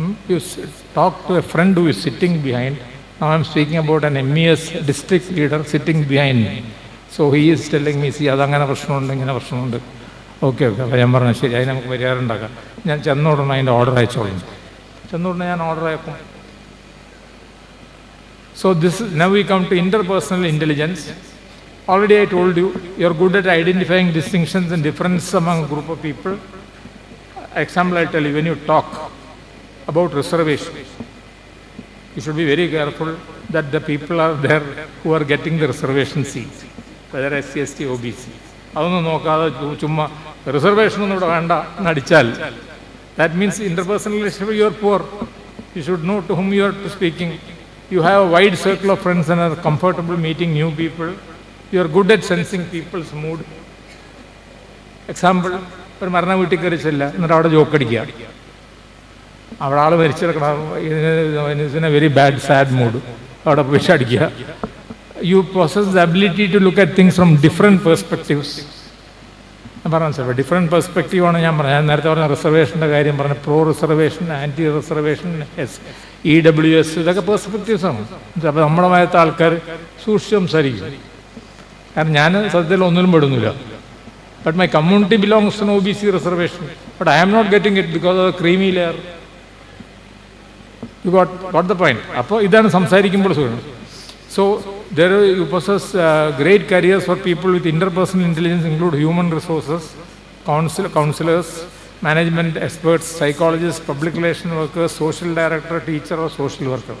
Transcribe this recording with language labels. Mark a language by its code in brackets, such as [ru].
[en] You talk to a friend who is sitting behind. Now I am speaking about an MES district leader sitting behind me. So he is telling me, see, [ml] അതങ്ങനെ പ്രശ്നമുണ്ട്, ഇങ്ങനെ പ്രശ്നമുണ്ട്. Okay അപ്പോൾ ഞാൻ പറഞ്ഞു ശരി, അതിന് നമുക്ക് പരിഹാരം ഉണ്ടാക്കാം. ഞാൻ ചെന്നോടണം അതിൻ്റെ ഓർഡർ അയച്ചോളാം. ചെന്നോടനെ ഞാൻ ഓർഡർ അയക്കും. [en] So now we come to interpersonal intelligence. Already I told you, you're good at identifying distinctions and differences among a group of people. Example I'll tell you, when you talk about reservation, you should be very careful that the people are there who are getting the reservation seats, whether SC, ST, OBC. [ml] അതൊന്നും നോക്കാതെ ചുമ്മാ reservation ഒന്നും ഇവിടെ വേണ്ട എന്നടിച്ചാൽ, [en] that means interpersonal relationship, you are poor. You should know to whom you are speaking. You have a wide circle of friends and are comfortable meeting new people. You are good at sensing people's mood. [ml] Example, ഒരു മരണ വീട്ടിൽ കയറി ചെല്ല, എന്നിട്ട് അവിടെ ജോക്കടിക്കുക. അവിടെ ആൾ മരിച്ചെടുക്കണം, [en] in a very bad sad mood, [ml] അവിടെ വിഷടിക്കുക. [en] You possess the ability to look at things from different perspectives. [ml] ഞാൻ പറഞ്ഞു സാർ, ഡിഫറെൻറ്റ് പെർസ്പെക്റ്റീവാണ് ഞാൻ പറഞ്ഞത്. ഞാൻ നേരത്തെ പറഞ്ഞ റിസർവേഷൻ്റെ കാര്യം പറഞ്ഞു, pro reservation, anti reservation, EWS, ഇതൊക്കെ പെർസ്പെക്റ്റീവ്സാണ്. അപ്പോൾ നമ്മുടെ ഭാഗത്തെ ആൾക്കാർ സൂക്ഷിച്ച് സംസാരിക്കും. കാരണം ഞാൻ സത്യത്തിൽ ഒന്നിലും പെടുന്നില്ല. [en] But my community belongs to OBC reservation, but I am not getting it because of creamy layer. You got the point. [ml] അപ്പോൾ ഇതാണ് സംസാരിക്കുമ്പോൾ സുഖം. [en] So there you possess great careers for people with interpersonal intelligence, include human resources, counselors, management experts, psychologists, public relation workers, social director, teacher or social worker.